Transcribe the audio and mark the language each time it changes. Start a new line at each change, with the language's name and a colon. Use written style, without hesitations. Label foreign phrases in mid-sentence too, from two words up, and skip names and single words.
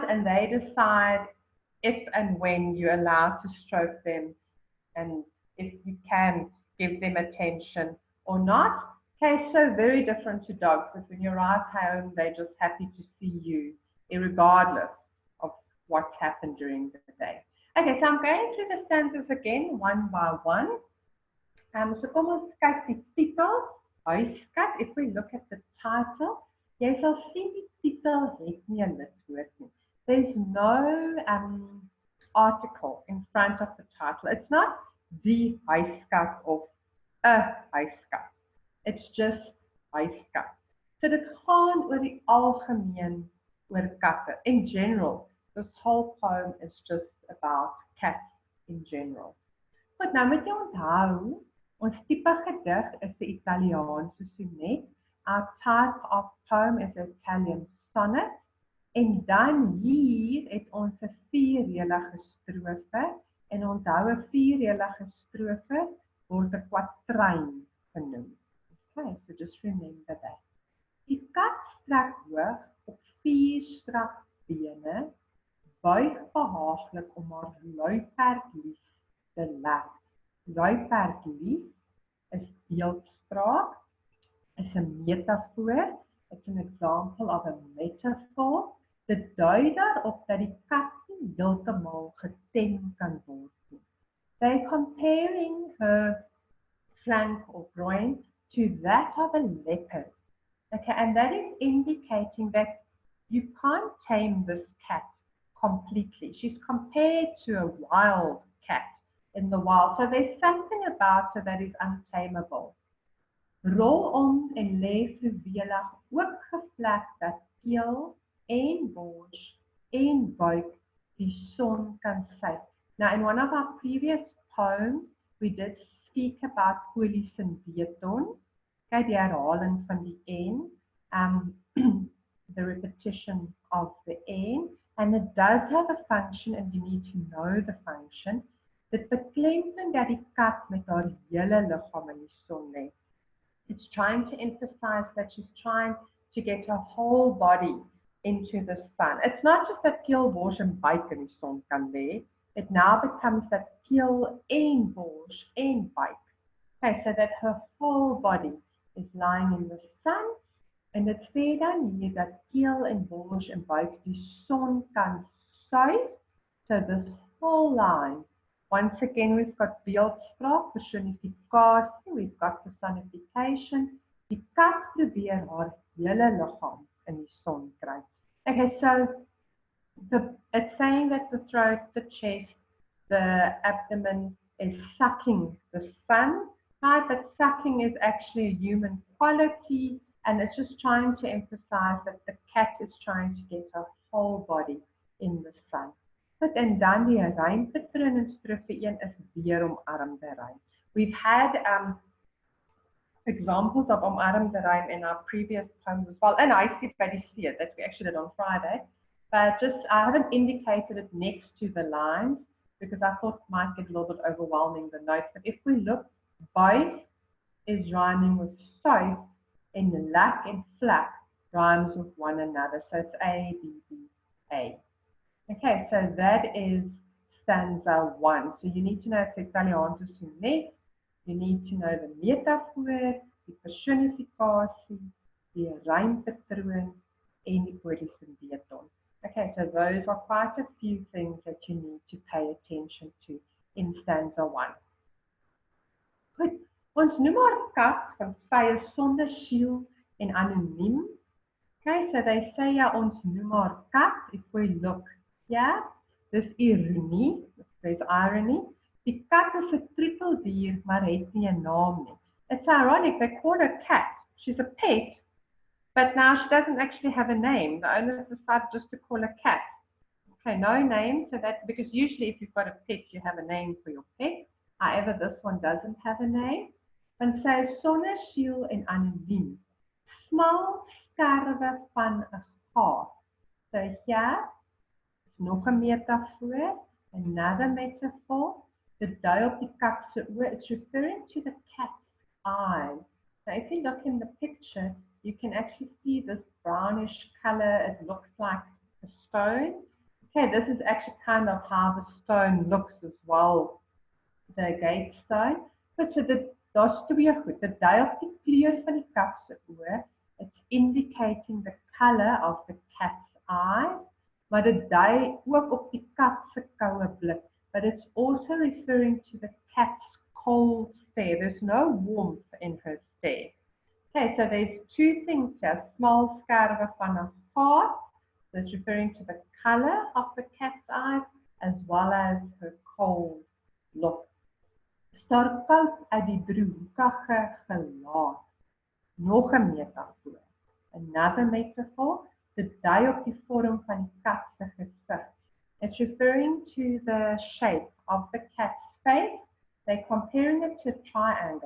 English: And they decide if and when you're allowed to stroke them and if you can give them attention or not. Okay, so very different to dogs, because when you arrive home, they're just happy to see you, regardless of what's happened during the day. Okay, so I'm going through the stanzas again, one by one.
Afrikaans: So kom ons kyk die titel, Huiskat.
English: If we look at the title,
Afrikaans: jy sal sien die titel het nie 'n lidwoord nie.
English: There's no article in front of the title. It's not the Huiskat of a Huiskat. It's just Huiskat.
Afrikaans: So dit gaan oor die algemeen oor katte.
English: In general, this whole poem is just about cats in general.
Afrikaans: Goed, nou moet jy onthou, ons tipe gedig is 'n Italiaanse sonnet.
English: Our type of poem is an Italian sonnet.
Afrikaans: En dan hier het ons 'n vierreëlige strofe. En onthou, 'n vierreëlige strofe word 'n kwatryn genoem.
English: Okay, so just remember that.
Afrikaans: Die kat strek hoog op 4 strak bene, buig behaaglik om haar luiperdslief te lek. Luiperdslief is beeldspraak, is 'n metafoor.
English: It's an example of a metaphor.
Afrikaans: Dit dui daarop dat die kat nie heeltemal getem kan word nie.
English: They're comparing her flank or groin to that of a leopard. Okay, and that is indicating that you can't tame this cat completely. She's compared to a wild cat in the wild. So there's something about her that is untamable.
Afrikaans: Rol om en lê verwelig, ook gevlek dat keel en bors en buik die son kan syk.
English: Now, in one of our previous poems, we did speak about
Afrikaans: polies en beton. Okay, die herhaling van die en,
English: the repetition of the en, and it does have a function and you need to know the function.
Afrikaans: Dit beklemtoon dat die kat met haar hele liggaam in die son lê.
English: It's trying to emphasize that she's trying to get her whole body into the sun. It's not just that
Afrikaans: keel, bors en buik in die son kan lê.
English: It now becomes that
Afrikaans: keel en bors en buik.
English: Okay, so that her whole body is lying in the sun.
Afrikaans: En dit sê dan hier dat keel en bors en buik die son kan suig.
English: So this whole line. Once again, we've got
Afrikaans: beeldspraak, personificasie,
English: we've got personification.
Afrikaans: Die kat probeer haar hele liggaam in die son kry.
English: Okay, so it's saying that the throat, the chest, the abdomen is sucking the sun, right? But sucking is actually a human quality, and it's just trying to emphasize that the cat is trying to get her whole body in the sun.
Afrikaans: But en dan die rympatroon in strofe 1 is weer omarmde rym.
English: We've had examples of
Afrikaans: omarmde rym
English: in our previous poems as well, and I see by the see that we actually did on Friday. But just I haven't indicated it next to the lines because I thought it might get a little bit overwhelming, the notes. But if we look, buig is rhyming with south, and lak and flak rhymes with one another. So it's A, B, B, A. Okay, so that is stanza 1. So you need to know it's
Afrikaans: Italiaanse sonnet.
English: You need to know the
Afrikaans: metafoor, die personificasie, die rympatroon, en die polies en beton.
English: Okay, so those are quite a few things that you need to pay attention to in stanza 1.
Afrikaans: Goed, ons noem haar kat van vye sonder siel en anoniem.
English: Okay, so they say
Afrikaans: ja, ons noem haar kat.
English: If we look here,
Afrikaans: dis ironie,
English: there's irony.
Afrikaans: Die kat is 'n trippeldier, maar het nie 'n naam nie.
English: It's ironic, they call her cat. She's a pet, but now she doesn't actually have a name. The owners decided just to call her cat. Okay, no name, so that, because usually if you've got a pet, you have a name for your pet. However, this one doesn't have a name. And so,
Afrikaans: sonneshiel en anoniem. Smal skerwe van 'n gaat. So here, is nog 'n metafoor,
English: another metaphor.
Afrikaans: The dui op die kat se oë,
English: it's referring to the cat's eyes. So if you look in the picture, you can actually see this brownish color. It looks like a stone. Okay, this is actually kind of how the stone looks as well, the gate stone.
Afrikaans: But so daar's twee goed. Die dui op die kleur van die kat se oë,
English: it's indicating the color of the cat's eyes,
Afrikaans: maar dit dui ook op die kat se koue blik.
English: But it's also referring to the cat's cold stare. There's no warmth in her stare. Okay, so there's two things here.
Afrikaans: Smal skerwe van 'n gaat.
English: That's referring to the color of the cat's eyes as well as her cold look.
Afrikaans: Staar koud uit die droewige gelaat. Nog 'n metafoor.
English: Another metaphor,
Afrikaans: dit dui op die vorm van die kat se gesig.
English: It's referring to the shape of the cat's face. They're comparing it to a triangle.